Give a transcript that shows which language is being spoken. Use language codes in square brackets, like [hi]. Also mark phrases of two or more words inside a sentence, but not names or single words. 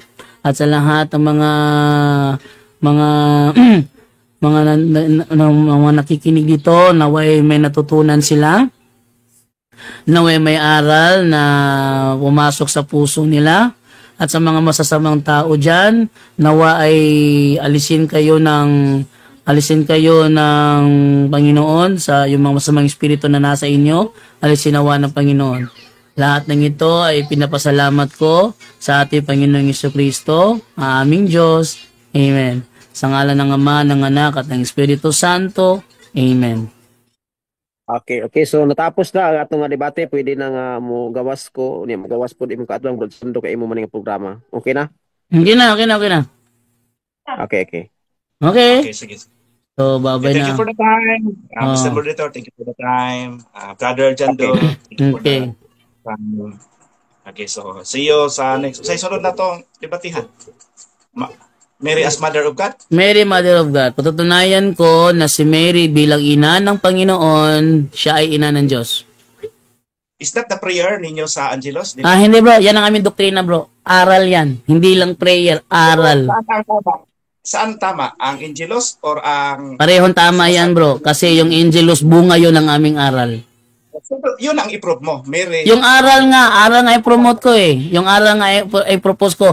[tl] At sa lahat ng mga nakikinig dito, naway may natutunan sila, naway may aral na pumasok sa puso nila, at sa mga masasamang tao dyan, nawa ay alisin kayo ng Panginoon sa yung mga masamang espiritu na nasa inyo, alisin nawa ng Panginoon. Lahat ng ito ay pinapasalamat ko sa ating Panginoong Jesucristo, aming Diyos. Amen. Sa ngalan ng Ama, ng Anak, at ng Espiritu Santo. Amen. Okay. So natapos na ang atong debate. [ceb] Pwede na nga mo gawas ko. Magawas po di mo kaatlang Bro Sando kay imo man nga programa. Okay na? Okay na. Okay. Okay, sige. So, babay [en] Thank [ceb] na. [en] you for the time. Mr. Moderator, thank you for the time. Brother Jando, thank you for the time. Okay, so see you sa next. [ceb] Sa sunod na tong debatihan. [en] Mary as Mother of God? Mary, Mother of God. [tl] Patutunayan ko na si Mary bilang ina ng Panginoon, siya ay ina ng Diyos. [en] Is that the prayer [tl] ninyo sa [en] Angelos? [tl] Hindi bro. Yan ang aming doktrina bro. Aral yan. Hindi lang prayer. Aral. Saan tama? Ang Angelos or ang... Parehong tama yan bro. Kasi yung Angelos, bunga yun ang aming aral. Yun ang i-prove mo, Mary. Yung aral nga i-promote ko eh. Yung aral nga i-propose ko.